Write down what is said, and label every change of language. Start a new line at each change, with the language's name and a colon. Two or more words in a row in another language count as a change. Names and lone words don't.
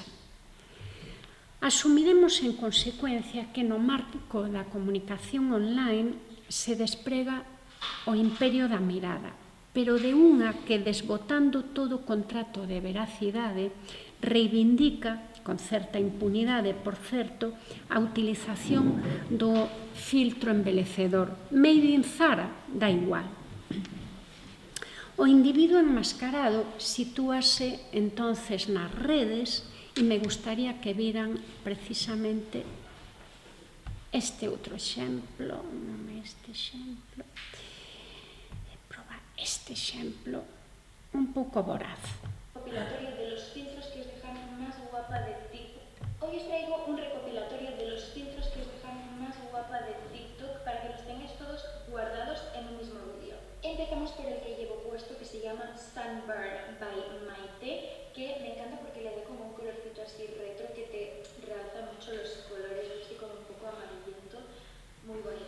Galician: Asumiremos, en consecuencia, que no marco da comunicación online se desprega o imperio da mirada, pero de unha que, desbotando todo contrato de veracidade, reivindica, con certa impunidade, por certo, a utilización do filtro embelecedor. Made in Zara, dá igual. O individuo enmascarado sitúase entonces nas redes e me gustaría que viran precisamente este outro exemplo, non este exemplo, este exemplo un pouco voraz.
Spanish: Recopilatorio de los filtros que os dejan más guapa de TikTok. Hoy os traigo un recopilatorio de los filtros que os dejan más guapa de TikTok para que los tengáis todos guardados en un mismo vídeo. Empezamos por el que llevo puesto, que se llama Sunburn by Maite, que me encanta porque le da como un colorcito así retro que te realza mucho los colores, así como un poco amarillento, muy bonito.